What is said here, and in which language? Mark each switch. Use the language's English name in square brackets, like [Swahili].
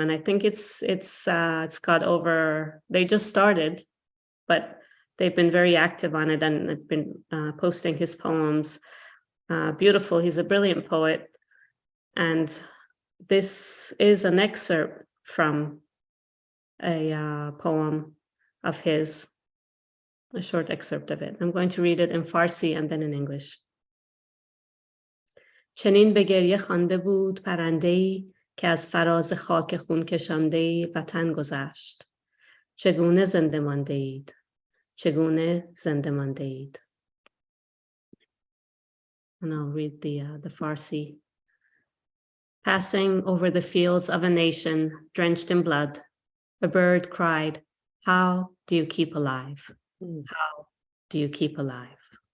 [English] And I think it's got over, they just started, but they've been very active on it, and they've been posting his poems. Beautiful. He's a brilliant poet. And this is an excerpt from a poem of his, a short excerpt of it. I'm going to read it in Farsi and then in English. [Persian] چنین به گریه خوانده بود پرنده‌ای که از فراز خاک خون کشانده وطن گذشت. چگونه زنده مانده اید؟ چگونه زنده مانده اید؟ [English] And I'll read the Farsi. Passing over the fields of a nation drenched in blood, a bird cried, "How do you keep alive? How do you keep alive?"